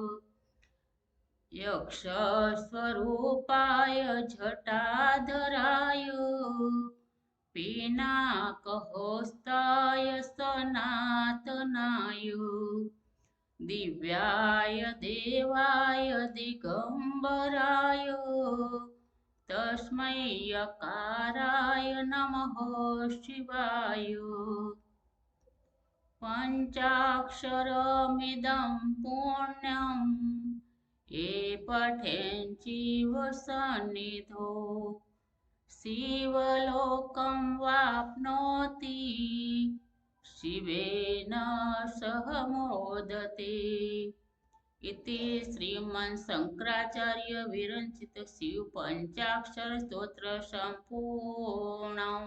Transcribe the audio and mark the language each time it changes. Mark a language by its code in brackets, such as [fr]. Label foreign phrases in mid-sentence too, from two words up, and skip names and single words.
[sa] યક્ષ સ્વરૂપાય જટાધરાય પિનાકહોસ્તાય સનાતનાય દિવ્યાય દેવાય દિગંબરાય તસ્મૈ યકારાય નમઃ શિવાય. પંચાક્ષરમિદં પુણ્યં ये पठेञ्चीव सन्निधो शिवलोकं वाप्नोति शिवेन सह मोदते. इति श्रीमन्शङ्कराचार्य विरचित शिव पञ्चाक्षर स्तोत्र सम्पूर्णम्.